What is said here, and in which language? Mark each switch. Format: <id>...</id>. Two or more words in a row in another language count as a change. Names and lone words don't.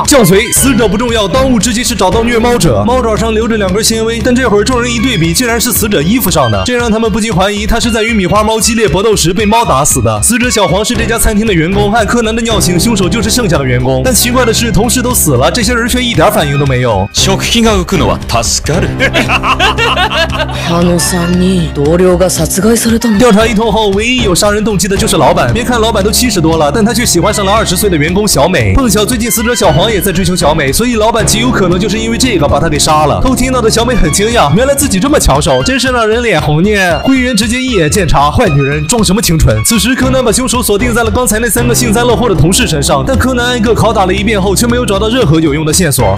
<zh>犟嘴，死者不重要，当务之急是找到虐猫者。猫爪上留着2根纤维，但这会儿众人一对比，竟然是死者衣服上的，这让他们不禁怀疑他是在与米花猫激烈搏斗时被猫打死的。死者小黄是这家餐厅的员工，按柯南的尿性，凶手就是剩下的员工。但奇怪的是，同事都死了，这些人却一点反应都没有。</zh> <ja>食費が浮くのは助かる。 3人同僚が殺害されたの。</ja> <zh>调查一通后，唯一有杀人动机的就是老板。别看老板都70多了，但他却喜欢上了20岁的员工小美。碰巧最近死者小黄也在追求小美，所以老板极有可能就是因为这个把他给杀了。偷听到的小美很惊讶，原来自己这么抢手，真是让人脸红呢。会员直接一眼见查，坏女人装什么清纯？此时柯南把凶手锁定在了刚才那3个幸灾乐祸的同事身上，但柯南挨个拷打了一遍后，却没有找到任何有用的线索。</zh>